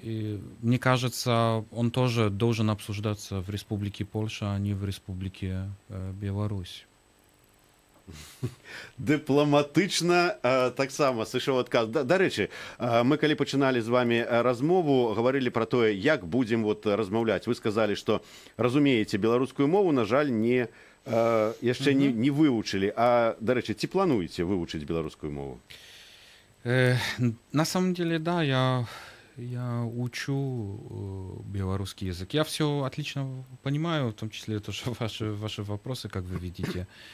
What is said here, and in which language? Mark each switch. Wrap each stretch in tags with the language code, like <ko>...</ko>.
<ru>И, мне кажется, он тоже должен обсуждаться в Республике Польша, а не в Республике Беларусь.</ru> <be>Дыпламатычна таксама сышоў адказ. Дарэчы, мы калі пачыналі з вами размову, гаварылі пра тое, як будзем размаўляць. Вы сказалі, што разумееце беларускую мову, на жаль, яшчэ не вывучылі. А, дарэчы, ці плануеце вывучыць беларускую мову?</be> <ru>На самом деле, да, я учу белорусский язык. Я все отлично понимаю, в том числе тоже ваши вопросы, как вы видите.</ru>